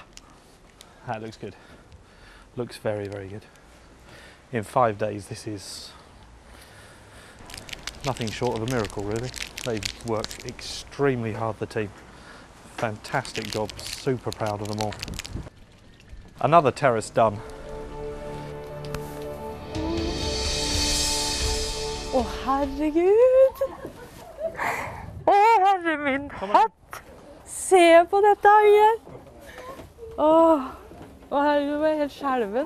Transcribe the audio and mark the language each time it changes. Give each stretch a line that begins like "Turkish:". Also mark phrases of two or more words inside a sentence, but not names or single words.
English: That looks good. Looks very, very good. In 5 days, this is nothing short of a miracle, really. They've worked extremely hard, the team. Fantastic job, super proud of them all. Another terrace done.
Norwegian: Å, herregud! Å, herre min hatt! Se på dette øyet! Å, herregud, jeg var helt skjelven.